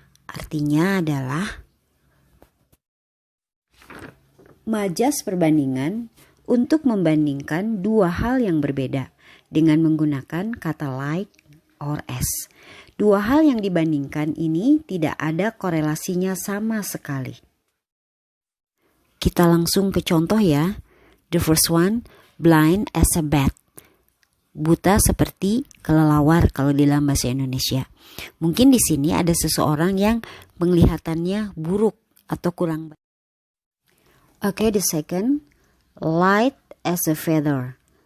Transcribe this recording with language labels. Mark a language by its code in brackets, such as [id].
[id] Artinya adalah majas perbandingan untuk membandingkan dua hal yang berbeda dengan menggunakan kata like or as. Dua hal yang dibandingkan ini tidak ada korelasinya sama sekali. Kita langsung ke contoh ya. [en] The first one, blind as a bat. [id] Buta seperti kelelawar kalau di dalam bahasa Indonesia. Mungkin di sini ada seseorang yang penglihatannya buruk atau kurang baik. [en] Okay, the second, light as a feather.